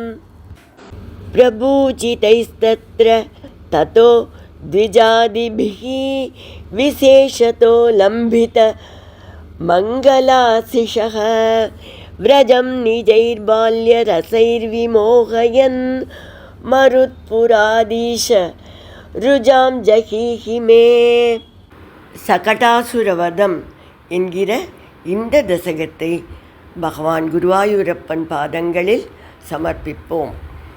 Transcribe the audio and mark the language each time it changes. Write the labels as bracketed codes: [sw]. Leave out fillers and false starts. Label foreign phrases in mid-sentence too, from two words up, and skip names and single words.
[sa] प्रभूचितैस्तत्र ततो द्विजादिभिः विशेषतो लम्भित मङ्गलाशिषः व्रजं निजैर्बाल्यरसैर्विमोहयन् मरुत्पुराधीश रुजां जहीहि मे. [ta] சகடாசுரவதம் என்கிற இந்த தசகத்தை பகவான் குருவாயூரப்பன் பாதங்களில் சமர்ப்பிப்போம்.